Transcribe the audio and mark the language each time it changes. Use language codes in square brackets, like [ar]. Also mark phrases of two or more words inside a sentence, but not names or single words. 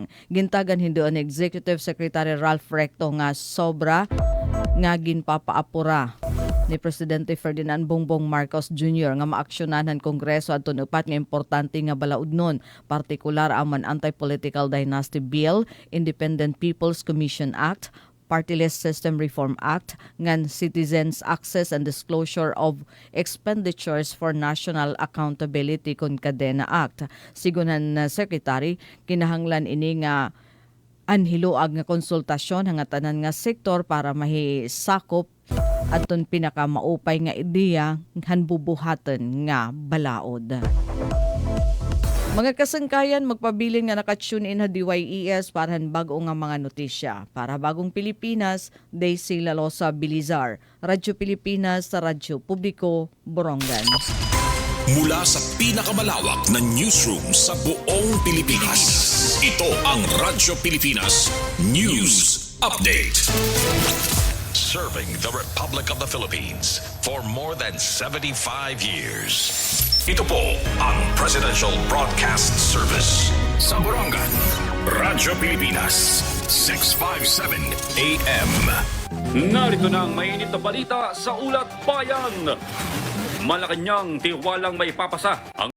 [war] Gintagan hindoon ni Executive Secretary Ralph Recto nga sobra nga ginpapaapura ni Presidente Ferdinand Bongbong Marcos Jr. nga maaksyonan ng Kongreso adton upat nga importante nga balaudnon, partikular ang Anti-Political Dynasty Bill, Independent People's Commission Act, Party List System Reform Act, ngan Citizens Access and Disclosure of Expenditures for National Accountability kun Kadena Act. Sigunan na Secretary, kinahanglan ini nga anhiluag nga konsultasyon hanga tanan nga sektor para mahisakop aton pinaka maupay nga ideya han bubuhaton nga balaod. Mga kasangkayan, magpabilin nga nakatune in ha DYES para bago nga mga notisya. Para bagong Pilipinas, Daisy Lalosa Bilizar, Radyo Pilipinas sa Radyo Publiko, Borongan. [tl] Mula sa pinakamalawak na newsroom sa buong Pilipinas, ito ang Radyo Pilipinas News Update. [en] Serving the Republic of the Philippines for more than 75 years. [tl] Ito po ang Presidential Broadcast Service sa Borongan, Radyo Pilipinas, 657 AM. Narito na ang mainit na balita sa Ulat Bayan. Malacanang tiwalang may papasa ang